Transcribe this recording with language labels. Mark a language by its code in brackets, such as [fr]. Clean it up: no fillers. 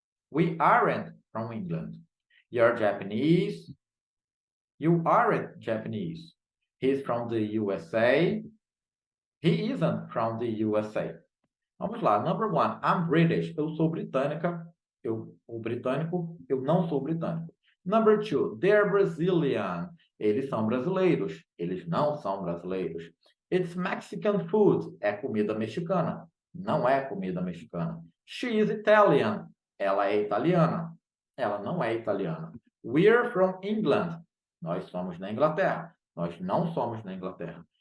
[en] We aren't from England. You're Japanese. You aren't Japanese. He's from the USA. He isn't from the USA. [pt] Vamos lá. [en] Number one, I'm British. [pt] Eu sou britânica. O britânico, eu não sou britânico. [en] Number two, they're Brazilian. [pt] Eles são brasileiros. Eles não são brasileiros. [en] It's Mexican food. [pt] É comida mexicana. Não é comida mexicana. [en] She is Italian. [pt] Ela é italiana. Ela não é italiana. [en] We're from England. [pt] Nós somos da Inglaterra. Nós não somos da Inglaterra.